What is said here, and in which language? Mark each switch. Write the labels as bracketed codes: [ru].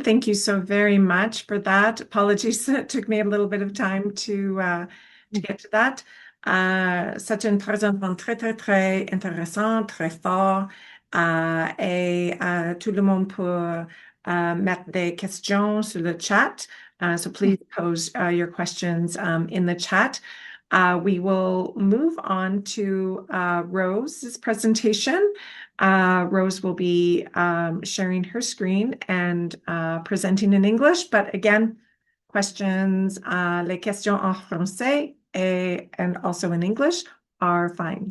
[en] Thank you so very much for that. Apologies, it took me a little bit of time to get to that. [fr] C'est un présentation très, très, très intéressant, très fort. Et tout le monde peut mettre des questions sur le chat. [en] So please pose your questions in the chat. We will move on to Rose's presentation. Rose will be sharing her screen and presenting in English, but again, questions, [fr] les questions en français [en] and also in English are fine.